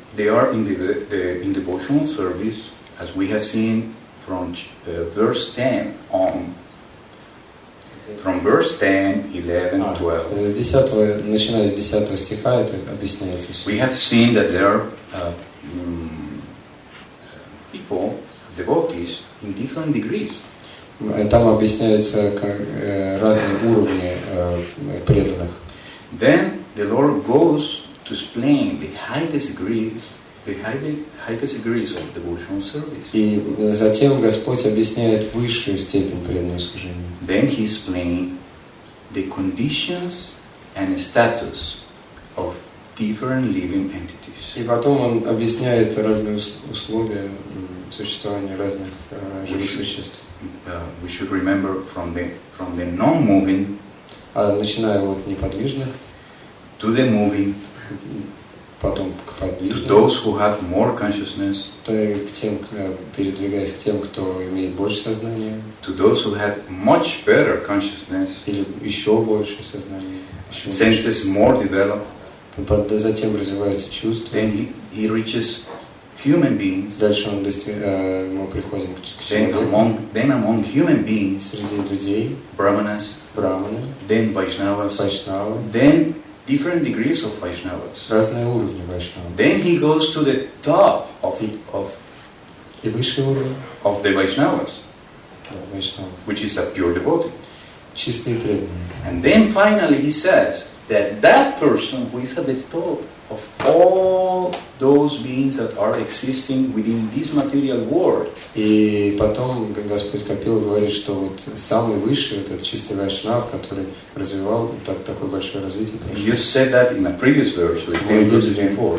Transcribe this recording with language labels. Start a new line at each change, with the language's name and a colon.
English: They are in in devotional service, as we have seen from verse 10 on. From verse 10, 11, 12.
Russian: Начиная с 10 стиха это объясняется.
English: We have seen that there are people, devotees, in different degrees.
Russian: Там объясняются разные уровни преданных.
English: Then the Lord goes to explain the highest degrees of devotional service.
Russian: И затем Господь объясняет высшую степень преданного служения.
English: Then He explained the conditions and status of different living entities.
Russian: И потом Он объясняет разные условия существования разных живых существ.
English: We should remember from the non-moving,
Russian: начиная от неподвижных,
English: to the moving,
Russian: потом к подвижным,
English: to those who have more consciousness,
Russian: передвигаясь к тем, кто имеет больше сознания,
English: to those who have much better consciousнess,
Russian: или еще больше сознания,
English: senses more developed,
Russian: затем развиваются чувства,
English: then he reaches human beings.
Russian: Дальше мы приходим к человеку.
English: Then among human beings,
Russian: среди людей,
English: brahmanas, then Vaishnavas, then different degrees of Vaishnavas.
Russian: Разные уровни Вайшнава.
English: Then he goes to the top of
Russian: и высший уровень
English: of the Vaishnavas, which is a pure devotee.
Russian: Чистые преданные.
English: And then finally he says that person who is at the top of all those beings that are existing within this material world.
Russian: И потом Господь Капила говорит, что вот самый высший, этот чистый вайшнав, который развивал такое большое развитие.
English: You said that in a previous verse, before.